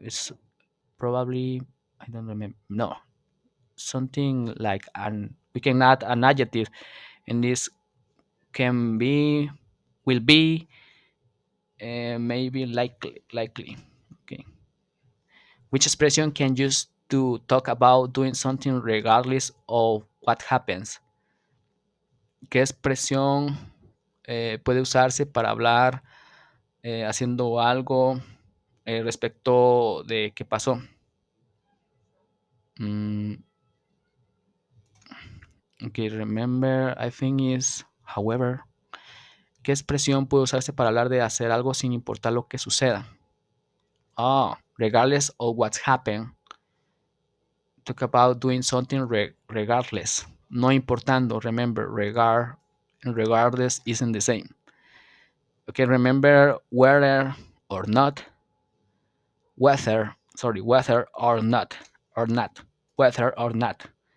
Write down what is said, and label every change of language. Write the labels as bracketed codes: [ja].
[en] It's probably I don't remember. No, something like an we can add an adjective, and this can be will be maybe likely. Okay, which expression can use to talk about doing something regardless of what happens? [es] ¿Qué expresión puede usarse para hablar haciendo algo respecto de qué pasó? [en] Mm, okay, remember, I think is however. [es] ¿Qué expresión puede usarse para hablar de hacer algo sin importar lo que suceda? [en] Ah, regardless of what's happened. Talk about doing something regardless. [es] No importando. [en] Remember, regard and regardless isn't the same. Okay, remember whether or not. Whether or not. Whether or not.